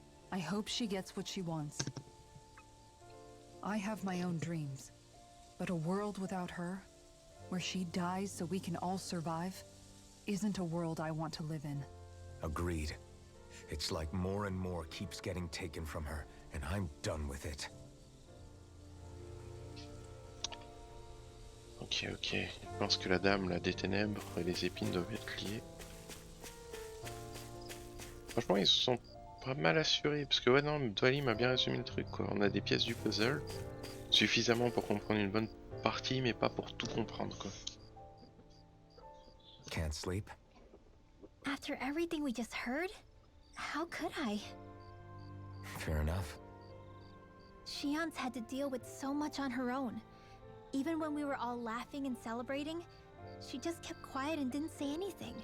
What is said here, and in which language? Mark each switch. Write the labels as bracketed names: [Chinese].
[English] I hope she gets what she wants. I have my own dreams, but a world without her, where she dies so we can all survive, isn't a world I want to live in. Agreed. It's like more and more keeps getting taken from her, and I'm done with it. [French] Ok. Je pense que la dame, là, des ténèbres et les épines doivent être liées. Franchement, ils se sont pas mal assurés. Parce que, ouais, non, Dwali m'a bien résumé le truc, quoi. On a des pièces du puzzle, suffisamment pour comprendre une bonne partie, mais pas pour tout comprendre, quoi. [English] Can't sleep? After everything we just heard, how could I? Fair enough. Shion's had to deal with so much on her own. Even when we were all laughing and celebrating, she just kept quiet and didn't say anything.